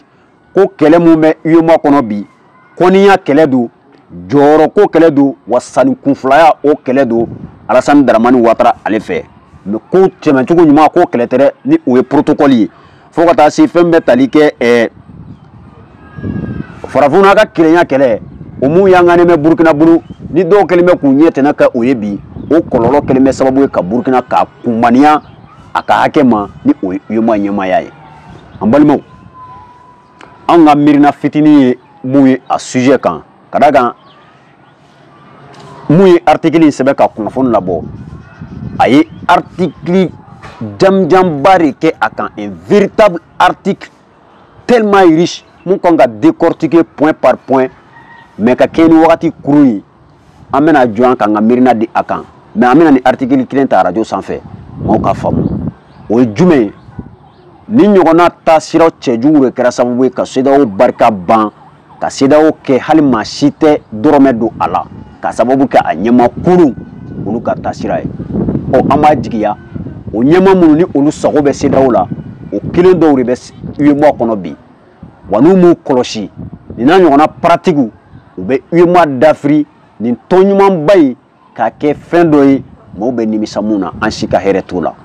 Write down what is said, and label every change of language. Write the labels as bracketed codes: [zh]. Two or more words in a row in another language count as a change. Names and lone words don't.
[bm] Ko kɛlɛ mun bɛ UEMOA kɔnɔ bi kɔniya kɛlɛ don jɔyɔrɔ ko kɛlɛ don wa sani kunfilaya o kɛlɛ don Alassane Dramane Ouattara ale fɛ mais ko tɛmɛcogo ɲuman ko kɛlɛ tɛ ni o ye protocole ye fo ka taa se fɛn bɛ tali kɛ farafinna ka kelenya kɛlɛ o mun yanganen bɛ Burkina bolo ni dɔw kɛlen bɛ k'u ɲɛ tɛnɛ kɛ o ye bi o kɔlɔlɔ kɛlen bɛ sababu ye ka Burkina ka kunbaniya a ka hakɛ ma ni o ye UEMOA ɲɛmaaya ye. An balimaw an ka miirina fitinin ye mun ye a sujet kan ka d'a kan mun ye article in sɛbɛn ka kunnafoni labɔ a ye article janjanba de kɛ a kan [fr] un véritable article tellement riche [bm] mun kan ka décortiquer [fr] point par point [bm] mais ka kɛ ni wagati kuru ye an bɛna jɔ an kan ka miirina di a kan mais an bɛna ni article kelen ta radio sanfɛ maaw ka faamu o ye jumɛn ye ni ɲɔgɔnna taasiraw cɛjugu de kɛra sababu ye ka CEDEAO barika ban ka CEDEAO kɛ hali maa si tɛ dɔrɔmɛ don a la ka sababu kɛ a ɲɛmakulu olu ka taasira ye an b'a jigiya o ɲɛma minnu ni olu sago bɛ CEDEAO la o kelen dɔw de bɛ UEMOA kɔnɔ bi wa n'u m'u kɔlɔsi nin n'a ɲɔgɔnna pratiques u bɛ UEMOA dafiri nin tɔn ɲumanba in k'a kɛ fɛn dɔ ye maaw bɛ nimisa mun na an si ka hɛrɛ t'o la.